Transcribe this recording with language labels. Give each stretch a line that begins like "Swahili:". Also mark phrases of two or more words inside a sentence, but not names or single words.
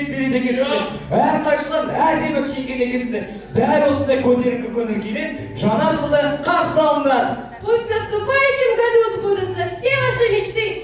Kazakh: келеді екенсіңдер. Әрқайсыларың әдемі киінген екенсіңдер. Дәл осындай көтеріңкі көңіл күймен жаңа жылды қарсы алыңдар.
Russian: Пусть в наступающем году сбудутся все ваши мечты